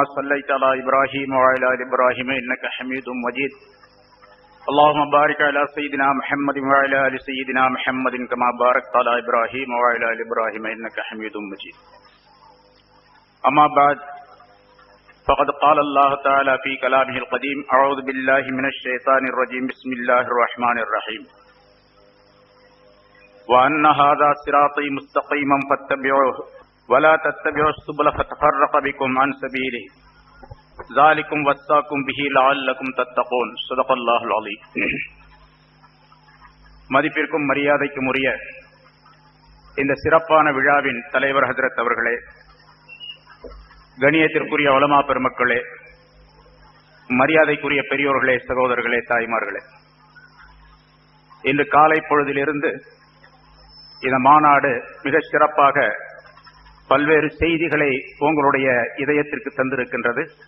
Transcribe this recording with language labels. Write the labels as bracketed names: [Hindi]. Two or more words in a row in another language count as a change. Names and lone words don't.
[Arabic] صليت على إبراهيم وعلى آل إبراهيم إنك حميد مجيد اللهم بارك على سيدنا محمد وعلى آل سيدنا محمد كما باركت على إبراهيم وعلى آل إبراهيم إنك حميد مجيد أما بعد فقد قال الله تعالى في كلامه القديم أعوذ بالله من الشيطان الرجيم بسم الله الرحمن الرحيم وأن هذا صراطي مستقيما فاتبعوه ولا تتبعوا السبل فتفرق بكم عن سبيله ذلكم وصاكم به لعلكم تتقون صدق الله العظيم. [Tamil] மதிப்பிற்கும் மரியாதைக்கும் உரிய இந்த சிறப்பான விழாவின் தலைவர் ஹஜ்ரத் அவர்களே, கணியத்திற்குரிய உலமா பெருமக்களே, மரியாதைக்குரிய பெரியோர்களே, சகோதரர்களே, தாய்மார்களே, இன்று காலை பொழுதிலிருந்து இந்த மாநாடு மிக சிறப்பாக பல்வேறு செய்திகளை உங்களுடைய இதயத்திற்கு தந்திருக்கின்றது.